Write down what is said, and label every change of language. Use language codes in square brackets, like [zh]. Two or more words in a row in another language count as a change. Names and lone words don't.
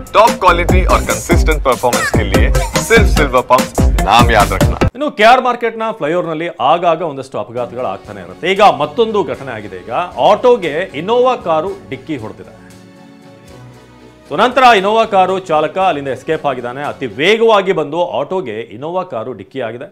[en] top quality [hi] और [en] consistent performance [hi] के लिए सिर्फ सिल्वर पंप नाम याद रखना। [kn] ಇನ್ನು ಕೆಆರ್ ಮಾರ್ಕೆಟ್ನ ಫ್ಲೈಓವರ್ನಲ್ಲಿ ಆಗಾಗ ಒಂದಷ್ಟು ಅಪಘಾತಗಳು ಆಗ್ತಾನೆ ಇರುತ್ತೆ. ಈಗ ಮತ್ತೊಂದು ಘಟನೆ ಆಗಿದೆ. ಈಗ ಆಟೋಗೆ ಇನೋವಾ ಕಾರು ಡಿಕ್ಕಿ ಹೊಡೆದಿದೆ. ನಂತರ ಇನೋವಾ ಕಾರು ಚಾಲಕ ಅಲ್ಲಿಂದ ಎಸ್ಕೇಪ್ ಆಗಿದ್ದಾನೆ. ಅತಿ ವೇಗವಾಗಿ ಬಂದು ಆಟೋಗೆ ಇನೋವಾ ಕಾರು ಡಿಕ್ಕಿ ಆಗಿದೆ.